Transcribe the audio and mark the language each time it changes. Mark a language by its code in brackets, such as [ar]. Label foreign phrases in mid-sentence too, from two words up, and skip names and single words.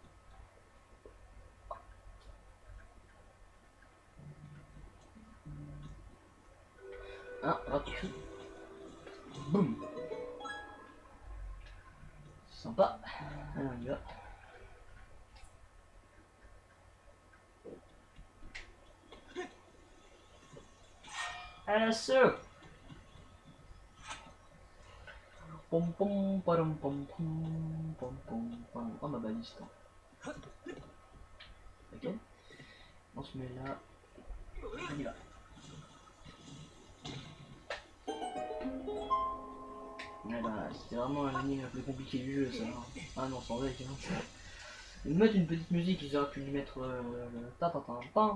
[fr] Ah, hop. Boum! Sympa. Allez, on y va. À l'assaut! Pom pom pom pom pom pom pom pom. Oh ma baliste. Ok. On se met là. On y va. Ouais bah c'était vraiment l'énigme la plus compliquée du jeu ça. Hein. Ah non sans vrai. Ils mettent une petite musique, ils auraient pu lui mettre le ta ta ta ta.